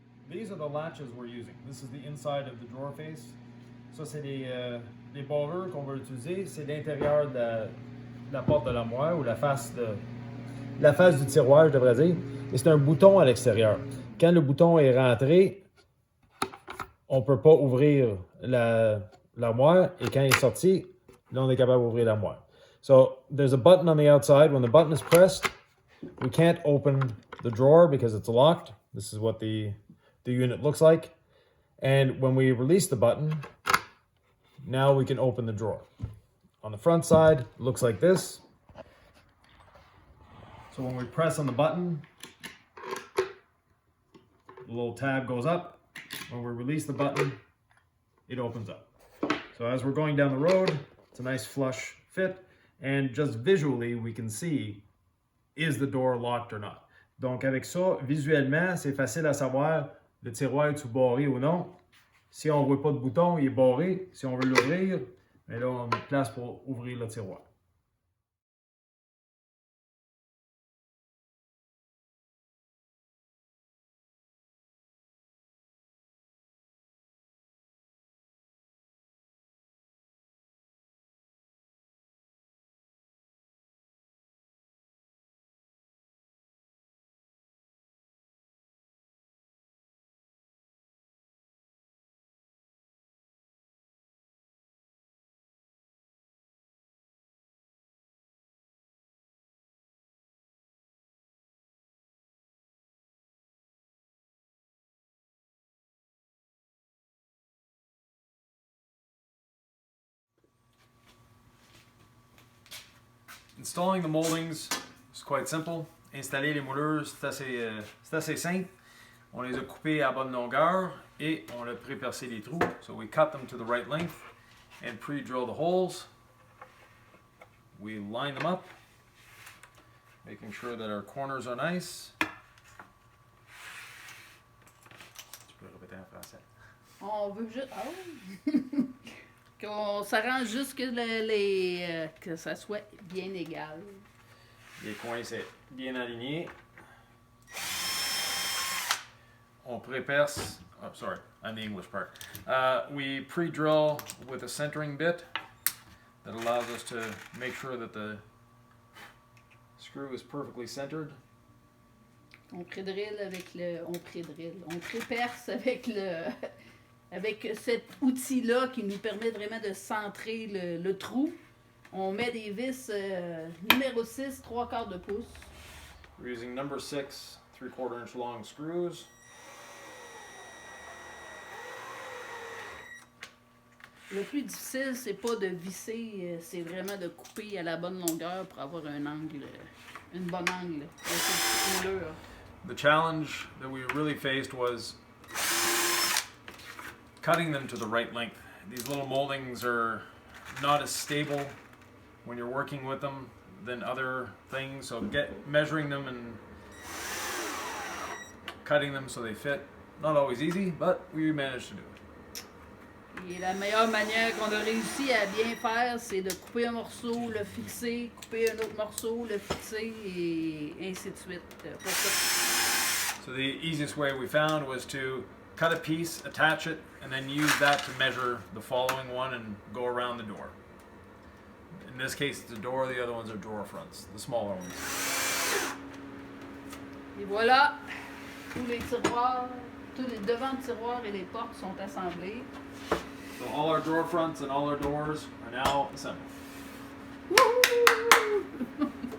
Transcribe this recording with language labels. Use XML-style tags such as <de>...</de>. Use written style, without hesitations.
<en>these are the latches we're using. This is the inside of the drawer face.</en> <fr>Ça, c'est les barreurs qu'on va utiliser. C'est l'intérieur de la porte de l'armoire ou la face du tiroir, je devrais dire. Et c'est un bouton à l'extérieur. Quand le bouton est rentré, on ne peut pas ouvrir l'armoire. Et quand il est sorti, là, on est capable d'ouvrir l'armoire.</fr> <en>So, there's a button on the outside. When the button is pressed, we can't open the drawer because it's locked. This is what the unit looks like. And when we release the button, now we can open the drawer. On the front side, it looks like this. So when we press on the button, the little tab goes up. When we release the button, it opens up. So as we're going down the road, it's a nice flush fit. And just visually, we can see, is the door locked or not?</en> <fr>Donc avec ça, visuellement, c'est facile à savoir le tiroir est-tu barré ou non. Si on ne voit pas de bouton, il est barré. Si on veut l'ouvrir, mais là, on a place pour ouvrir le tiroir.</fr> <en>Installing the moldings is quite simple.</en> <fr>Installer les moulures, c'est assez simple. On les a coupés à bonne longueur et on a pré-percé les trous.</fr> <en>So we cut them to the right length and pre-drill the holes. We line them up, making sure that our corners are nice.</en> <fr>Tu peux répéter en français. On veut juste. Oh. Qu'on s'arrange juste que, que ça soit bien égal. Les coins, c'est bien aligné. On pré-perce.</fr> <en>Oh, sorry, on the English part. We pre-drill with a centering bit that allows us to make sure that the screw is perfectly centered.</en> <fr>On pré-drill avec le. On pré-drill. On pré-perce avec le. Avec cet outil-là qui nous permet vraiment de centrer le trou. On met des vis numéro 6, 3/4 de pouce.</fr> <en>We're using number 6, 3/4 inch long screws.</en> <fr>Le plus difficile, c'est pas de visser, c'est vraiment de couper à la bonne longueur pour avoir un angle, une bonne angle de cette moulure.</fr> <en>The challenge that we really faced was cutting them to the right length. These little moldings are not as stable when you're working with them than other things, so measuring them and cutting them so they fit, not always easy, but we managed to do it.</en> <fr>Et la meilleure manière qu'on a réussi à bien faire, c'est de couper un morceau, le fixer, couper un autre morceau, le fixer et ainsi de suite.</fr> <en>So the easiest way we found was to cut a piece, attach it, and then use that to measure the following one and go around the door. In this case, it's a door, the other ones are drawer fronts, the smaller ones.</en> <fr>Et voilà, tous les tiroirs, tous les devants de tiroirs et les portes sont assemblés.</fr> <en>So all our drawer fronts and all our doors are now assembled. Woo!</en>